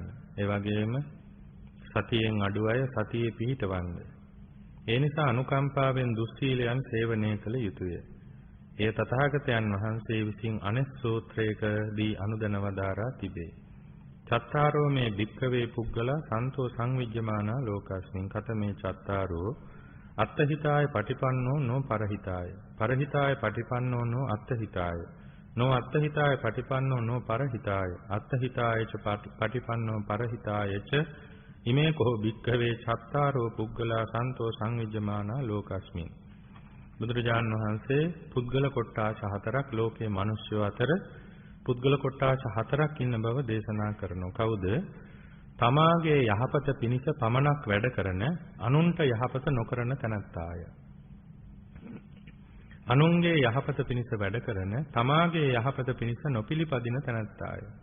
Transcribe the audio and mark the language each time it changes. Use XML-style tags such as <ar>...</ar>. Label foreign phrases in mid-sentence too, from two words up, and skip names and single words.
<si>ඒ වගේම සතියෙන් අඩු අය සතියේ පිහිටවන්න. ඒ නිසා අනුකම්පාවෙන් දුස්සීලයන් සේවනය කළ යුතුය. ඒ තථාගතයන් වහන්සේ විසින් අනෙක් සූත්‍රයකදී අනුදැන වදාරා තිබේ.</si> <pi>චත්තාරෝ මේ භික්ඛවේ පුද්ගලා සන්තෝ සංවිජ්ජමානා ලෝකස්මින් කතමේ චත්තාරෝ අත්තහිතාය පටිපන්නෝ නෝ පරහිතාය පරහිතාය පටිපන්නෝ නෝ අත්තහිතාය නෝ අත්තහිතාය පටිපන්නෝ නෝ පරහිතාය අත්තහිතායච පටිපන්නෝ පරහිතායච ඉමේ කෝ භික්ඛවේ චත්තාරෝ පුද්ගලා සන්තෝ සංවිජ්ජමානා ලෝකස්මින්.</pi> <si>බුදුරජාණන් වහන්සේ පුද්ගල කොට්ටාස හතරක් ලෝකයේ මිනිස්යෝ අතර පුද්ගල කොට්ටාස හතරක් ඉන්න බව දේශනා කරනවා. කවුද? තමාගේ යහපත පිණිස පමණක් වැඩ කරන, අනුන්ට යහපත නොකරන තැනැත්තාය. අනුන්ගේ යහපත පිණිස වැඩ කරන, තමාගේ යහපත පිණිස නොපිළිපදින තැනැත්තාය.</si>